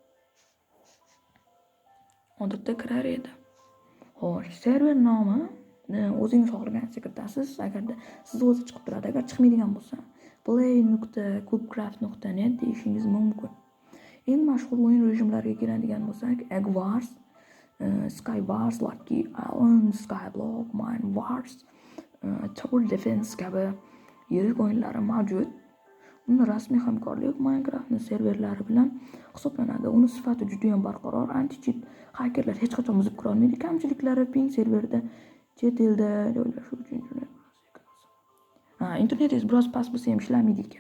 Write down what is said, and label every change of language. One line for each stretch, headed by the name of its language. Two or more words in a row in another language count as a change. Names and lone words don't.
Uzbek: Odatda kirar edi. Xo'sh, server nomi o'zingiz xohlagancha kiritasiz. Agarda siz o'zi chiqib turadi, agar chiqmaydigan bo'lsa play.cubecraft.net deyishingiz mumkin. Eng mashhur o'yin rejimlariga keladigan bo'lsak, Egg Wars, Sky Wars, Lucky Island, Skyblock, Mine Wars, Tower Defense kabi yirik o'yinlari mavjud. Uni rasmiy hamkorlik Minecraftning serverlari bilan hisoblanadi. Uni sifati juda ham barqaror, anti-cheat hakerlar hech qachon buzib kira olmaydi. Kamchiliklari ping serverda chet elda joylashuv uchun internetingiz biroz past bo'lsa ham ishlamaydi ekan.